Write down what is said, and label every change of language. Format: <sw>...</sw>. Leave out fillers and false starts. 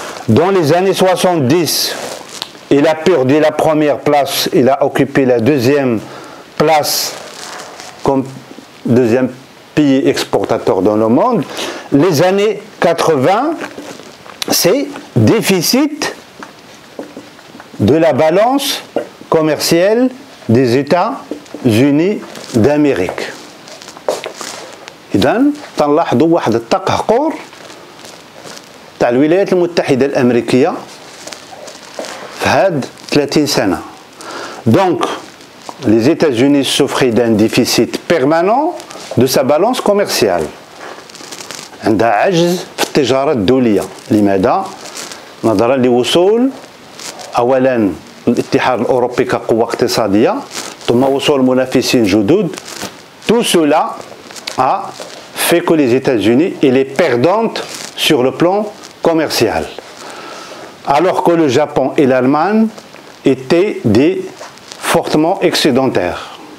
<fr>Dans les années 70, il a perdu la première place, il a occupé la deuxième place comme deuxième pays exportateur dans le monde. Les années 80, c'est déficit de la balance commerciale des États-Unis d'Amérique.</fr> <ar>إذن تنلاحظوا واحد التقهقر تاع الولايات المتحدة الأمريكية في هاد 30 سنة.</ar> <fr>Donc, les États-Unis souffraient d'un déficit permanent de sa balance commerciale.</fr> <ar>عندها عجز في التجارة الدولية. لماذا؟ نظرا لوصول أولا الاتحاد الأوروبي كقوة اقتصادية، ثم وصول منافسين جدد.</ar> <fr>Tout cela a fait que les États-Unis étaient perdantes sur le plan commercial, alors que le Japon et l'Allemagne étaient fortement excédentaires.</fr>